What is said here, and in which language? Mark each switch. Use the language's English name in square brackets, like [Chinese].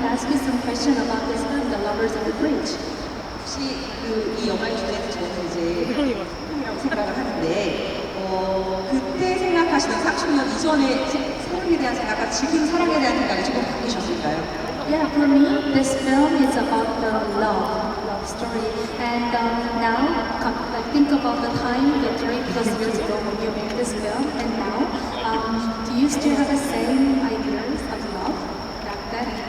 [English] you some question about this film, The Lovers on the Bridge. [Korean] 혹시 이 영화의 주제는 저는 이제 사랑이라고 생각을 하는데 그때 생각하시던 40년 이전의 사랑에 대한 생각과 지금 사랑에 대한 생각이 조금 바뀌셨을까요? [English] Yeah, for me, this film is about the love story. And now, I think about the time, the 3+ years ago when you made this film, and now, do you still have the same ideas of love back then?